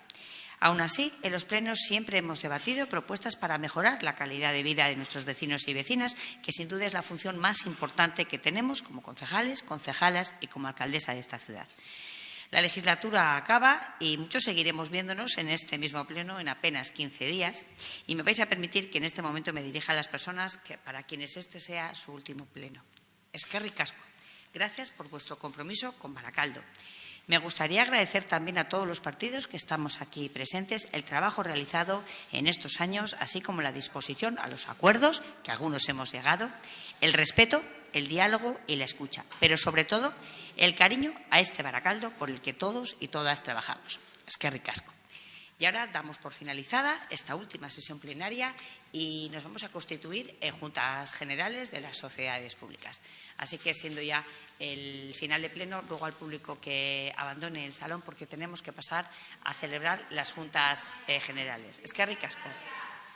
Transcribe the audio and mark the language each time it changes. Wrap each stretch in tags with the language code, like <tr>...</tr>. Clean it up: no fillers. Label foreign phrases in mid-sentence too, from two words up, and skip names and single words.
<es>Aún así, en los plenos siempre hemos debatido propuestas para mejorar la calidad de vida de nuestros vecinos y vecinas, que sin duda es la función más importante que tenemos como concejales, concejalas y como alcaldesa de esta ciudad. La legislatura acaba y muchos seguiremos viéndonos en este mismo pleno en apenas 15 días. Y me vais a permitir que en este momento me dirija a las personas para quienes este sea su último pleno.</es> <eu>Eskerrik asko.</eu> <es>Gracias por vuestro compromiso con Baracaldo. Me gustaría agradecer también a todos los partidos que estamos aquí presentes el trabajo realizado en estos años, así como la disposición a los acuerdos, que algunos hemos llegado, el respeto, el diálogo y la escucha, pero sobre todo el cariño a este Baracaldo por el que todos y todas trabajamos.</es> <eu>Eskerrik asko.</eu> <es>Y ahora damos por finalizada esta última sesión plenaria y nos vamos a constituir en juntas generales de las sociedades públicas. Así que, siendo ya el final de pleno, ruego al público que abandone el salón porque tenemos que pasar a celebrar las juntas generales.</es> <eu>Eskerrik asko.</eu>